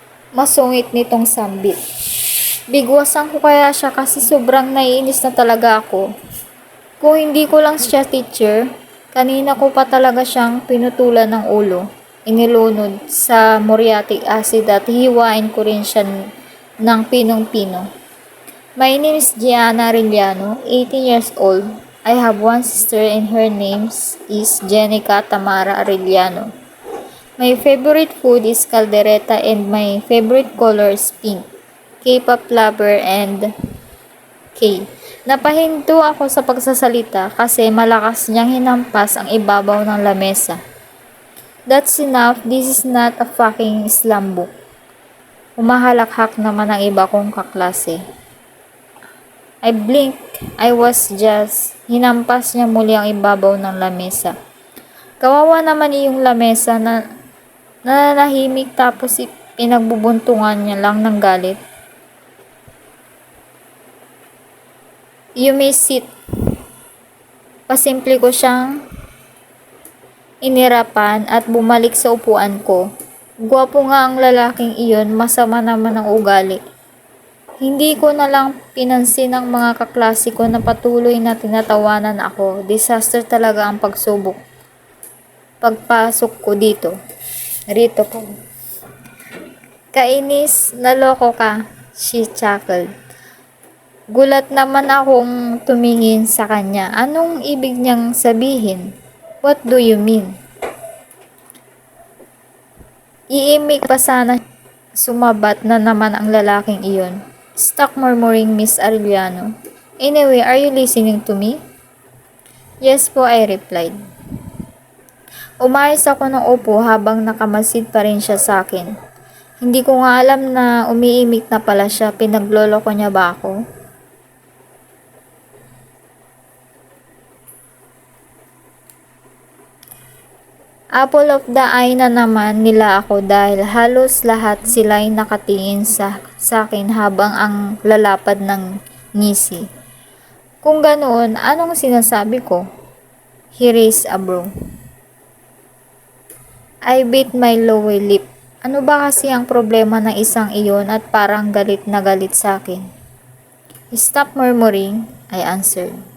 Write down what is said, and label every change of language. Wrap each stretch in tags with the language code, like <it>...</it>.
<tl>Masungit nitong sambit. Bigwasan ko kaya siya kasi sobrang naiinis na talaga ako. Kung hindi ko lang siya teacher, kanina ko pa talaga siyang pinutulan ng ulo. Inilunod sa muriatic acid at hiwain ko rin siya ng pinong-pino.</tl> <en>My name is Gianna Arellano, 18 years old. I have one sister and her name is Jenica Tamara Arellano. My favorite food is caldereta and my favorite color is pink. K-pop lover and K.</en> <tl>Napahinto ako sa pagsasalita kasi malakas niyang hinampas ang ibabaw ng lamesa.</tl> <en>That's enough, this is not a fucking Islam book.</en> <tl>Umahalakhak naman ang iba kong kaklase.</tl> <en>I blinked, I was just,</en> <tl>hinampas niya muli ang ibabaw ng lamesa. Kawawa naman iyong lamesa na nananahimik tapos pinagbubuntungan niya lang ng galit.</tl> <en>You may sit.</en> <tl>Pasimple ko siyang inirapan at bumalik sa upuan ko. Gwapo nga ang lalaking iyon, masama naman ang ugali. Hindi ko na lang pinansin ang mga kaklase ko na patuloy na tinatawanan ako. Disaster talaga ang pagsubok. Pagpasok ko rito ko. Kainis, naloko ka,</tl> <en>she chuckled.</en> <tl>Gulat naman akong tumingin sa kanya. Anong ibig niyang sabihin?</tl> <en>What do you mean?</en> <tl>Iimik pa sana. Sumabat na naman ang lalaking iyon.</tl> <en>Stop murmuring, Miss Arellano. Anyway, are you listening to me? Yes po, I replied.</en> <tl>Umayos ako ng upo habang nakamasid pa rin siya sa akin. Hindi ko nga alam na umiimik na pala siya. Pinagloloko niya ba ako?</tl> <en>Apple of the eye</en> <tl>na naman nila ako dahil halos lahat sila'y nakatingin sa akin habang ang lalapad ng ngisi. Kung ganoon, anong sinasabi ko?</tl> <en>He raised a brow. I bit my lower lip.</en> <tl>Ano ba kasi ang problema ng isang iyon at parang galit na galit sa akin?</tl> <en>Stop murmuring, I answered.</en>